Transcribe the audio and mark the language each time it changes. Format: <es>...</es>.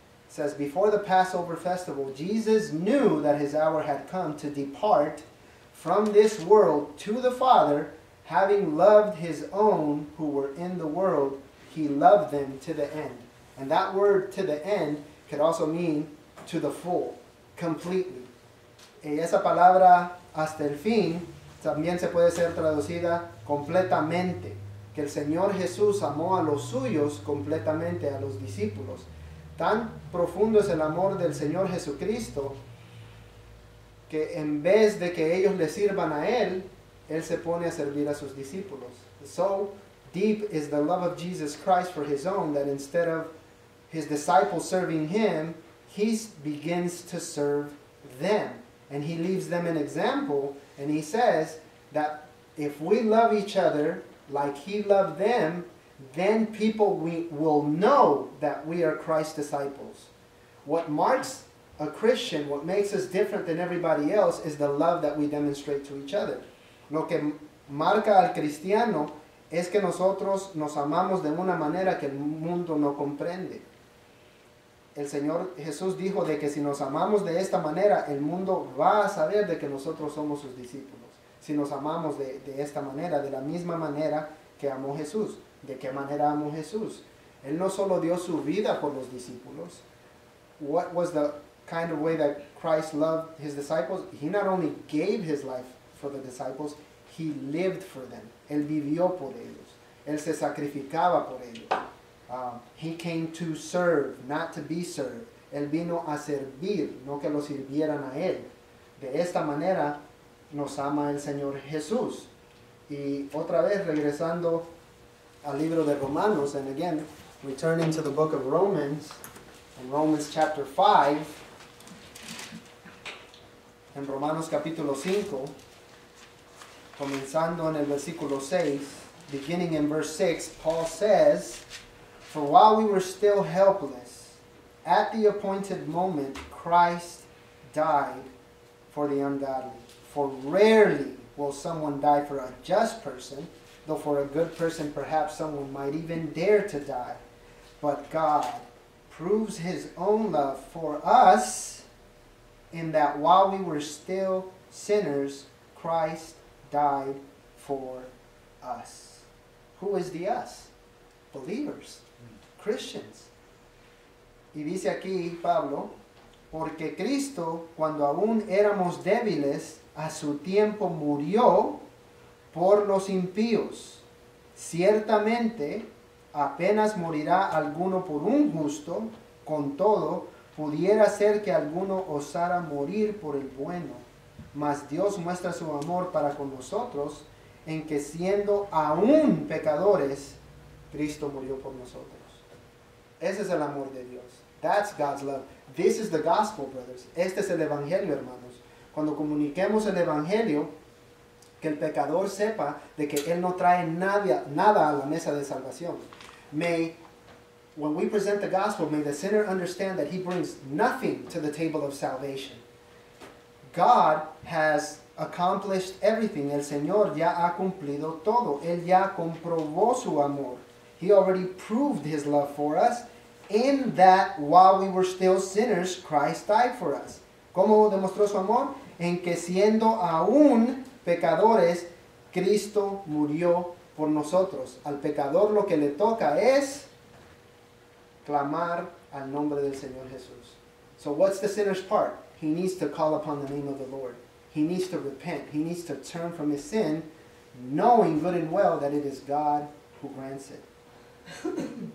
<en>It says, before the Passover festival, Jesus knew that His hour had come to depart from this world to the Father. Having loved His own who were in the world, He loved them to the end. And that word to the end could also mean to the full, completely.</en> <es>Y esa palabra hasta el fin también se puede ser traducida completamente. Que el Señor Jesús amó a los suyos completamente, a los discípulos. Tan profundo es el amor del Señor Jesucristo que en vez de que ellos le sirvan a Él, Él se pone a servir a sus discípulos.</es> <en>So deep is the love of Jesus Christ for His own that instead of His disciples serving Him, He begins to serve them. And He leaves them an example, and He says that if we love each other like He loved them, then people will know that we are Christ's disciples. What marks a Christian, what makes us different than everybody else, is the love that we demonstrate to each other.</en> <es>Lo que marca al cristiano es que nosotros nos amamos de una manera que el mundo no comprende. El Señor Jesús dijo de que si nos amamos de esta manera, el mundo va a saber de que nosotros somos sus discípulos. Si nos amamos de esta manera, de la misma manera que amó Jesús. ¿De qué manera amó Jesús? Él no solo dio su vida por los discípulos.</es> <en>What was the kind of way that Christ loved His disciples? He not only gave His life for the disciples, He lived for them.</en> <es>Él vivió por ellos. Él se sacrificaba por ellos.</es> <en>He came to serve, not to be served.</en> <es>Él vino a servir, no que lo sirvieran a Él. De esta manera nos ama el Señor Jesús. Y otra vez regresando al libro de Romanos,</es> <en>and again, returning to the book of Romans, in Romans chapter 5,</en> <es>en Romanos capítulo 5, comenzando en el versículo 6,</es> <en>beginning in verse 6, Paul says, for while we were still helpless, at the appointed moment, Christ died for the ungodly. For rarely will someone die for a just person, though for a good person perhaps someone might even dare to die. But God proves His own love for us in that while we were still sinners, Christ died for us. Who is the us? Believers. Christians.</en> <es>Y dice aquí Pablo, porque Cristo, cuando aún éramos débiles, a su tiempo murió por los impíos. Ciertamente, apenas morirá alguno por un justo, con todo, pudiera ser que alguno osara morir por el bueno. Mas Dios muestra su amor para con nosotros, en que siendo aún pecadores, Cristo murió por nosotros. Ese es el amor de Dios.</es> <en>That's God's love. This is the gospel, brothers.</en> <es>Este es el evangelio, hermanos. Cuando comuniquemos el evangelio, que el pecador sepa de que Él no trae nada a la mesa de salvación.</es> <en>When we present the gospel, may the sinner understand that he brings nothing to the table of salvation. God has accomplished everything.</en> <es>El Señor ya ha cumplido todo. Él ya comprobó su amor.</es> <en>He already proved his love for us in that while we were still sinners, Christ died for us.</en> <es>¿Cómo demostró su amor? En que siendo aún pecadores, Cristo murió por nosotros. Al pecador lo que le toca es clamar al nombre del Señor Jesús.</es> <en>So what's the sinner's part? He needs to call upon the name of the Lord. He needs to repent. He needs to turn from his sin, knowing good and well that it is God who grants it.</en>